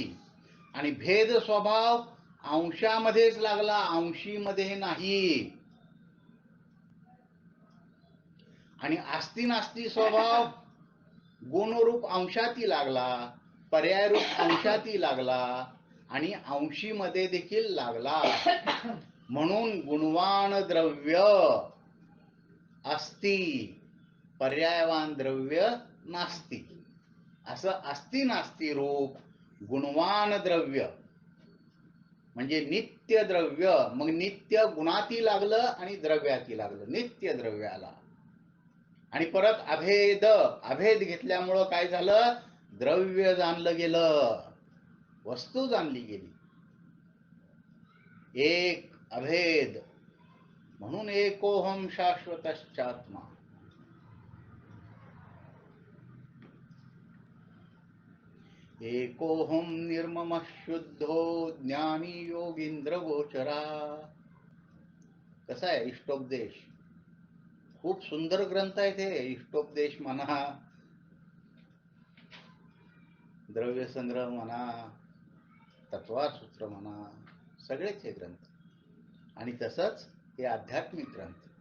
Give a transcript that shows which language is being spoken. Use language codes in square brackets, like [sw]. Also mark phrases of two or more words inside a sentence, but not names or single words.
[mr] आणि भेद स्वभाव अंशामध्येच लागला, अंशीमध्ये नाही. आणि आस्ती नास्ती स्वभाव गुणरूप अंशाती लागला, पर्यायरूप अंशाती लागला आणि अंशीमध्ये देखील लागला. [sa] म्हणून गुणवान द्रव्य अस्ति, पर्यायवान द्रव्य नास्ती. [mr] असं अस्ति नास्ती रूप गुणवान द्रव्य म्हणजे नित्य द्रव्य. मग नित्य गुणाती लागलं आणि द्रव्याती लागलं, नित्य द्रव्याला. आणि परत अभेद, अभेद घेतल्यामुळं काय झालं? द्रव्य जाणलं गेलं, वस्तू जाणली गेली. एक अभेद म्हणून [sa] एकोहम शाश्वतश्चात्मा. एकोहम निर्मम शुद्धो ज्ञानी योगींद्र गोचरा. [mr] कसा आहे इष्टोपदेश? खूप सुंदर ग्रंथ आहे ते. इष्टोपदेश म्हणा, द्रव्य संग्रह म्हणा, तत्वार सूत्र म्हणा, सगळेच हे ग्रंथ. आणि तसंच हे आध्यात्मिक ग्रंथ.